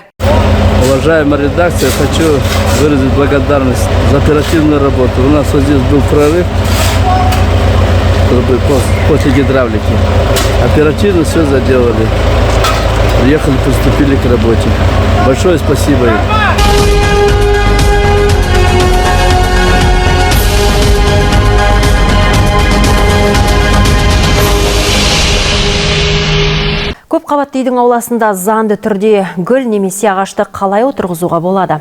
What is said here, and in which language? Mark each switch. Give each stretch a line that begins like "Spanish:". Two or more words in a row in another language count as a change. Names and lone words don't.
Russian: Уважаемая редакция, хочу выразить благодарность за оперативную работу. У нас вот здесь был прорыв. после гидравлики. Оперативно все заделали. Приехали, приступили к работе. Большое спасибо им.
Kazakh: Көп қабатты үйдің ауласында заңды түрде гүл немесе ағашты қалай отырғызуға болады?